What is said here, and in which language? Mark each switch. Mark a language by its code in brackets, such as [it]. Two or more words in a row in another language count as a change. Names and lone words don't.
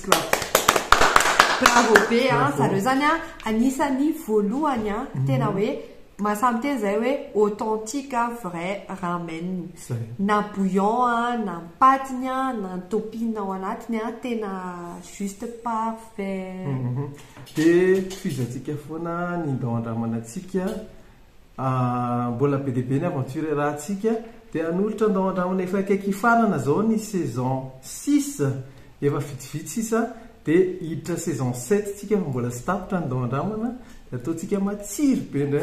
[mg] bravo be zareo zany anisany voalohany tena hoe mahasamy teny zay hoe [fr] authentique vrai ramen [mg] na bouillon na patiny na topping ao anatiny tena [fr] juste parfait [mg] de fizatsika foana ny ndao andramanantsika mbola be deabe ny aventure rahantsika de anolotra ndao andramana efa akaiky farana zao ny saison 6 efa vitsivitsy sisa de hiditra saison 7 tsika fa mbola sy tapitra ndao andramana ataontsika matsiro be ndray